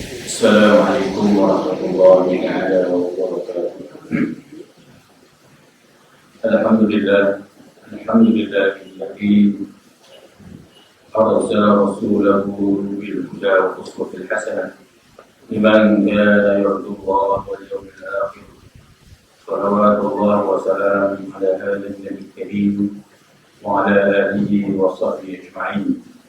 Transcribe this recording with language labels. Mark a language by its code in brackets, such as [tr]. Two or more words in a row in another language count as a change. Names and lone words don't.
[ar] السلام عليكم ورحمة الله وبركاته. الحمد لله الذي أرسل رسوله بالهدى وأسوة حسنة لمن كان يرجو الله واليوم الآخر. صلوات الله وسلام على هذا النبي الكريم وعلى آله وصحبه أجمعين.